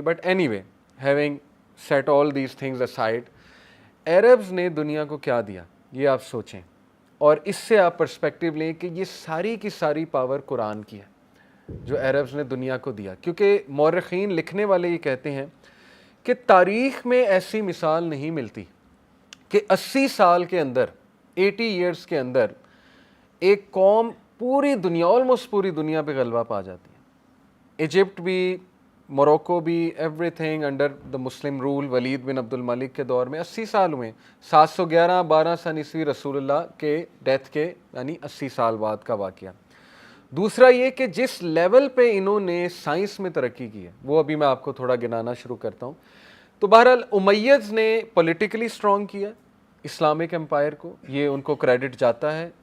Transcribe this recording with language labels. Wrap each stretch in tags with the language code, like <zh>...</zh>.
<en>but anyway having set all these things aside,</en> <ur>Arabs نے دنیا کو کیا دیا یہ آپ سوچیں, اور اس سے آپ پرسپیکٹیو لیں کہ یہ ساری کی ساری پاور قرآن کی ہے جو عربز نے دنیا کو دیا. کیونکہ مورخین لکھنے والے یہ کہتے ہیں کہ تاریخ میں ایسی مثال نہیں ملتی کہ 80 سال کے اندر 80 ایئرس کے اندر ایک قوم پوری دنیا آلموسٹ پوری دنیا پہ غلبہ پا جاتی ہے.</ur> <en>Egypt بھی, Morocco بھی, everything under the Muslim rule.</en> <ur>ولید بن عبد الملک کے دور میں 80 سال ہوئے, 711-12 سن عیسوی رسول اللہ کے ڈیتھ کے, یعنی 80 سال بعد کا واقعہ. دوسرا یہ کہ جس لیول پہ انہوں نے سائنس میں ترقی کی ہے وہ ابھی میں آپ کو تھوڑا گنانا شروع کرتا ہوں. تو بہرحال امیدز نے پولیٹیکلی سٹرونگ کیا اسلامک امپائر کو, یہ ان کو کریڈٹ جاتا ہے.</ur>